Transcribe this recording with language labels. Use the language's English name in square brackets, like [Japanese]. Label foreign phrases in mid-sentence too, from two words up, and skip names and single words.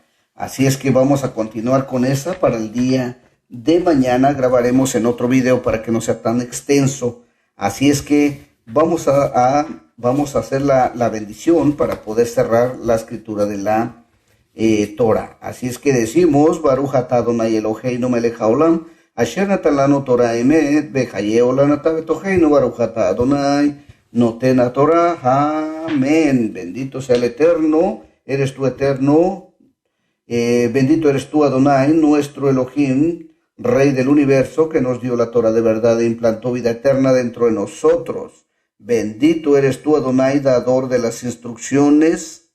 [Spanish] Así es que vamos a continuar con esa para el día de mañana. Grabaremos en otro video para que no sea tan extenso. Así es que vamos a hacer la bendición para poder cerrar la escritura de la Torah. Así es que decimos [Hebrew] ברוך אתה אדוני אלוהינו מלך העולם אשר נתן לנו תורה אמת, וחיי עולם נתן בתוכנו, ברוך אתה אדוני, נותן תורה. [Spanish] Amén. Bendito sea el Eterno, eres tú Eterno. Bendito eres tú, Adonai, nuestro Elohim, Rey del universo, que nos dio la Torah de verdad e implantó vida eterna dentro de nosotros. Bendito eres tú, Adonai, dador de las instrucciones.